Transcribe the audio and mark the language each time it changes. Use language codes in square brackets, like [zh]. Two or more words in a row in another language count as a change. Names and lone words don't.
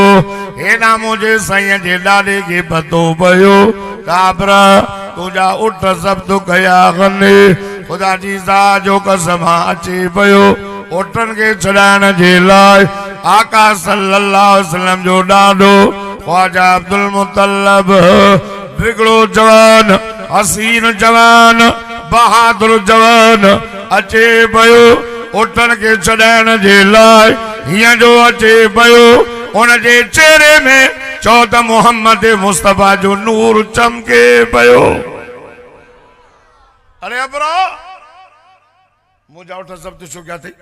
[sd] हेॾा मुंहिंजे साईं जे ॾाॾे खे पतो पियो काबरा तुंहिंजा उठ ज़ब्त कया गने। ख़ुदा जी ज़ात जो कसम अचे पियो ओटन के छॾाइण जे लाइ आका [ar] صلى الله عليه وسلم [sd] जो ॾाॾो ख्वाजा अब्दुल मुतल्लब बिगड़ो जवान, हसीन जवान, बहादुर जवान अचे पियो उठन के छॾाइण जे लाइ। हीअं जो अचे पियो उन जे चेहरे में चओ त मोहम्मद मुस्तफ़ा जो नूर चमके पियो। अरे अबरा मुंहिंजा उठ सभु छो कया अथई?